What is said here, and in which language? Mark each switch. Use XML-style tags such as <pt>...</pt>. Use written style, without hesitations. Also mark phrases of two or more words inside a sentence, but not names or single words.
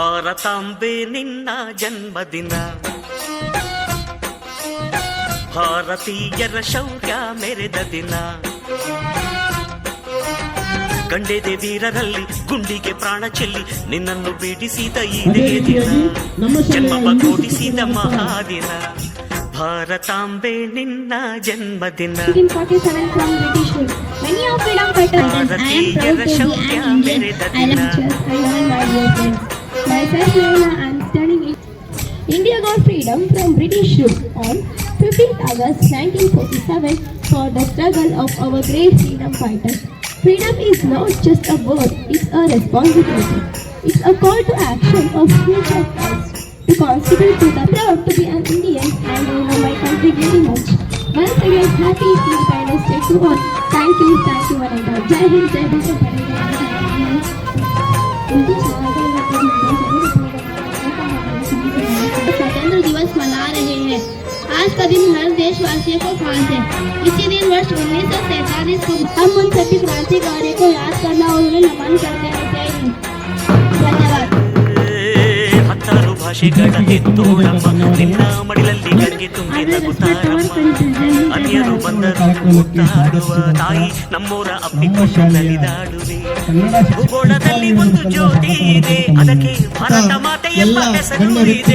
<kn>ಭಾರತಾಂಬೆ ನಿನ್ನ ಜನ್ಮದಿನ, ಭಾರತೀಯರ ಶೌರ್ಯ ಮೆರೆದ ದಿನ, ಗಂಡೆದೆ ವೀರರಲ್ಲಿ ಗುಂಡಿಗೆ ಪ್ರಾಣ ಚೆಲ್ಲಿ ನಿನ್ನನ್ನು ಬಿಡಿಸಿದ ಇದೇ ದಿನ, ಜನ್ಮವ ಕೊಡಿಸಿದ ಮಹಾದಿನ, ಭಾರತಾಂಬೆ ನಿನ್ನ ಜನ್ಮದಿನ. ಭಾರತೀಯರ ಶೌರ್ಯ ಮೆರೆದ ದಿನ.</kn> <en>India got freedom from British rule on 15th August 1947 for the struggle of our great freedom fighters. Freedom is not just a word, it's a responsibility. It's a call to action of each of us to contribute to the proud to be an Indian and I love my country very much. Once again, happy Independence Day to all. Thank you one and all.</en> <hi>जय हिंद, जय भीमा. स्वतंत्र दिवस मना रहे हैं। आज का दिन हर देशवासियों को खास है। इसी दिन वर्ष 1947 को हम उन सभी क्रांतिकारियों को याद करना और उन्हें नमन करते हैं। धन्यवाद।</hi> <kn>ಹತ್ತಾರು ಭಾಷೆಗಳ ಎತ್ತೋಳಮ್ಮ ನಿನ್ನ ಮಡಿಲಲ್ಲಿ ಗಂಗೆ ತುಂಬಿ ನಗುತ್ತಾರಮ್ಮ, ಅನ್ಯರು ಬಂದರು ಮುತ್ತಾಡುವ ತಾಯಿ ನಮ್ಮೋರ ಅಪ್ಪಿಕೊಂಡು ನಲಿದಾಡುವೆ. ಭೂಗೋಳದಲ್ಲಿ ಒಂದು ಜ್ಯೋತಿ ಇದೆ, ಅದಕ್ಕೆ ಭಾರತ ಮಾತೆ ಎಂಬ ಹೆಸರು ಇದೆ.</kn>